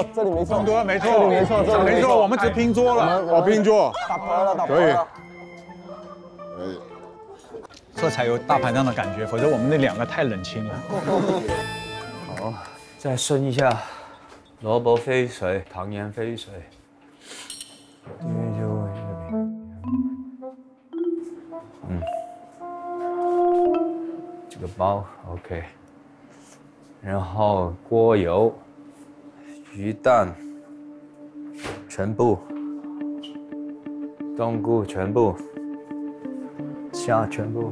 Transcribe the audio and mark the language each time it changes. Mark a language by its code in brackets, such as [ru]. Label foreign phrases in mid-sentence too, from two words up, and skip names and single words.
[zh] 沒錯，我們只拼桌了。我拼桌。打牌了。可以。這才有大排檔的感覺，否則我們那2個太冷清了。好，再順一下，蘿蔔飛水，糖鹽飛水。这个包 OK， 然后锅油、鱼蛋全部，冬菇全部，虾全部。